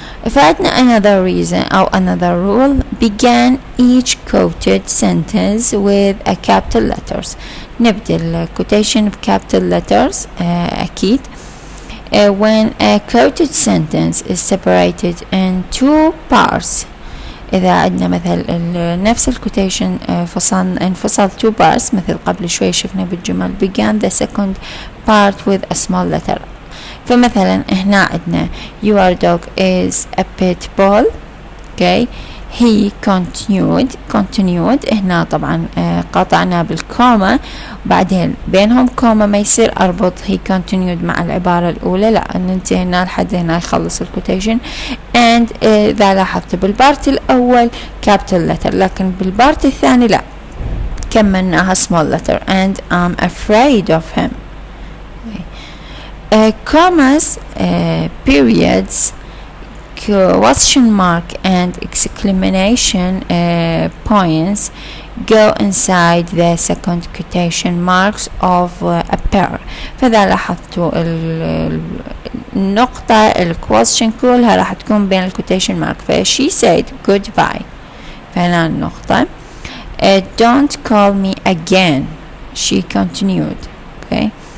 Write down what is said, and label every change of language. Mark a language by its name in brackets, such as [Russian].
[Arabic] فعندنا [English] another reason [Arabic] أو [English] another rule. Begin each quoted sentence with a capital letters. [Arabic] نبدأ الكوتيشن بcapital letters أكيد. [English] When a quoted sentence is separated in two parts. [Arabic] إذا عندنا مثل نفس الكوتيشن انفصل [English] two parts، [Arabic] مثل قبل شوي شفنا بالجمل [English] began the second part with a small letter. [Arabic] فمثلا هنا عندنا [English] your dog is a pit bull. okay. he continued [Arabic] هنا طبعا قطعنا بالكوما، وبعدين بينهم كوما ما يصير أربط he continued مع العبارة الأولى، لا ننتهي هنا لحد هنا يخلص الكوتيشن. and إذا لاحظت بالبارت الأول capital letter، لكن بالبارت الثاني لا كملناها small letter [English] and I'm afraid of him. commas, periods, question mark and exclamation points go inside the second quotation marks of a pair. [Arabic] فإذا لاحظتوا النقطة الquestion كلها راح تكون بين الquotation mark. ف [English] she said goodbye، [Arabic] فهنا النقطة. [English] don't call me again she continued. okay.